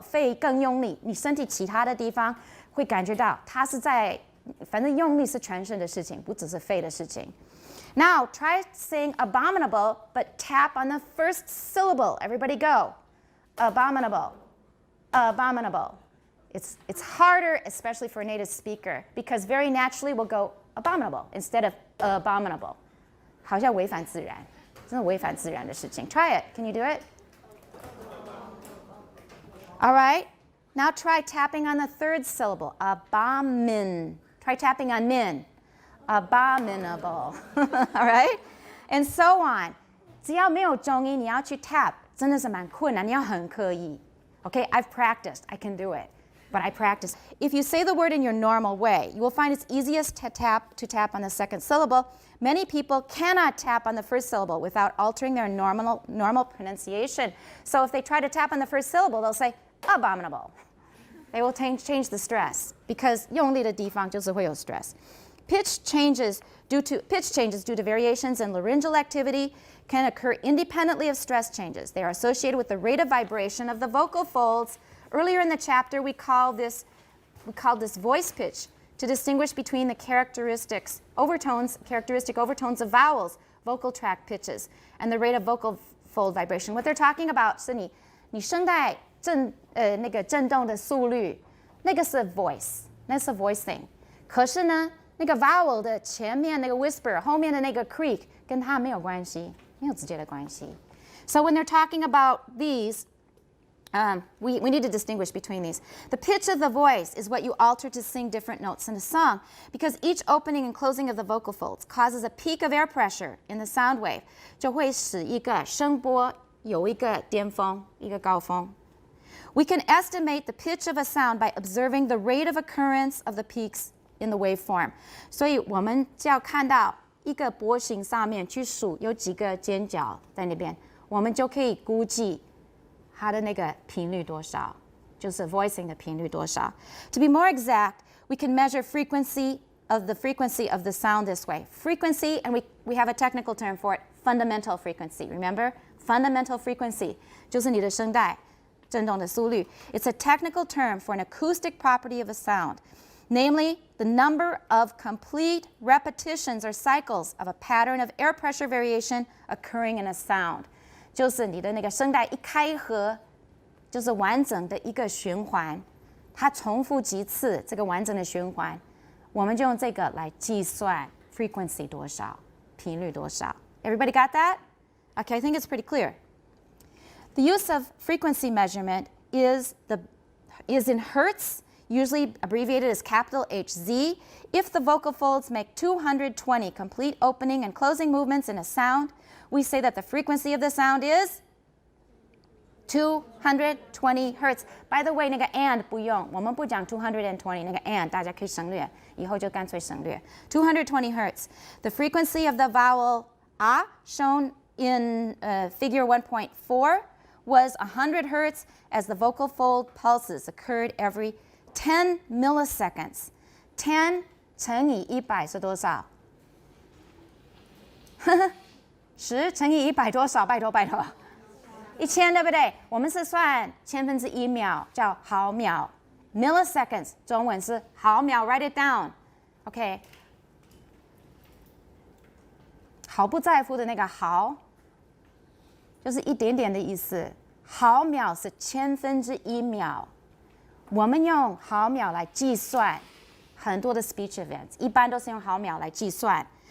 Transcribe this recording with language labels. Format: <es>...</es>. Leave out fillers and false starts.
<zh>肺更用力，你身体其他的地方会感觉到它是在，反正用力是全身的事情，不只是肺的事情。</zh> <en>Now try saying abominable, but tap on the first syllable. Everybody go. Abominable. Abominable. It's harder, especially for a native speaker, because very naturally we'll go abominable instead of abominable.</en> <zh>好像违反自然，真的违反自然的事情。</zh> <en>Try it. Can you do it? All right. Now try tapping on the third syllable. Abomin. Try tapping on min. Abominable. All right? And so on.</en> <zh>只要没有中音，你要去 tap， 真的是蛮困难，你要很刻意。</zh> <en>Okay, I've practiced. I can do it. But I practice. If you say the word in your normal way, you will find it's easiest to tap on the second syllable. Many people cannot tap on the first syllable without altering their normal pronunciation. So if they try to tap on the first syllable, they'll say abominable. They will change the stress because</en> <zh>用力的地方就是会有</zh> <en>stress. Pitch changes due to variations in laryngeal activity can occur independently of stress changes. They are associated with the rate of vibration of the vocal folds. Earlier in the chapter, we called this voice pitch to distinguish between the characteristic overtones of vowels, vocal tract pitches, and the rate of vocal fold vibration. What they're talking about</en> <zh>是你声带那个震动的速率，那个是 voice， 那是 voicing。可是呢，那个 vowel 的前面那个 whisper， 后面的那个 creak 跟它没有关系，没有直接的关系。</zh> <en>So when they're talking about these, we need to distinguish between these. The pitch of the voice is what you alter to sing different notes in a song because each opening and closing of the vocal folds causes a peak of air pressure in the sound wave,</en> <zh>就会使一个声波有一个巅峰，一个高峰。</zh> <en>We can estimate the pitch of a sound by observing the rate of occurrence of the peaks in the waveform.</en> <zh>所以我们就要看到一个波形上面去数有几个尖角在那边，我们就可以估计它的那个频率多少，就是 voicing 的频率多少。</zh> <en>To be more exact, we can measure frequency of the sound this way. Frequency, and we have a technical term for it, fundamental frequency. Remember?</en> <zh>Fundamental frequency 就是你的声带振动的速率。</zh> <en>It's a technical term for an acoustic property of a sound, namely the number of complete repetitions or cycles of a pattern of air pressure variation occurring in a sound.</en> <zh>就是你的那个声带一开合，就是完整的一个循环，它重复几次这个完整的循环，我们就用这个来计算 frequency 多少，频率多少。</zh> <en>Everybody got that? Okay, I think it's pretty clear. The use of frequency measurement is in hertz, usually abbreviated as capital HZ. If the vocal folds make 220 complete opening and closing movements in a sound, we say that the frequency of the sound is 220 hertz. By the way,</en> <zh>那个 and 不用，我们不讲220，那个 and 大家可以省略，以后就干脆省略。</zh> <en>220 hertz. The frequency of the vowel a shown in figure 1.4 was 100 hertz as the vocal fold pulses occurred every 10 milliseconds.</en> <zh>10乘以100是多少？10乘以100多少？拜托拜托，1000对不对？我们是算1/1000秒，叫毫秒。 milliseconds 中文是毫秒 ，</zh> <en>write it down。</en> <zh>OK， 毫不在乎的那个毫，就是一点点的意思。毫秒是1/1000秒，我们用毫秒来计算很多的 speech events， 一般都是用毫秒来计算。</zh>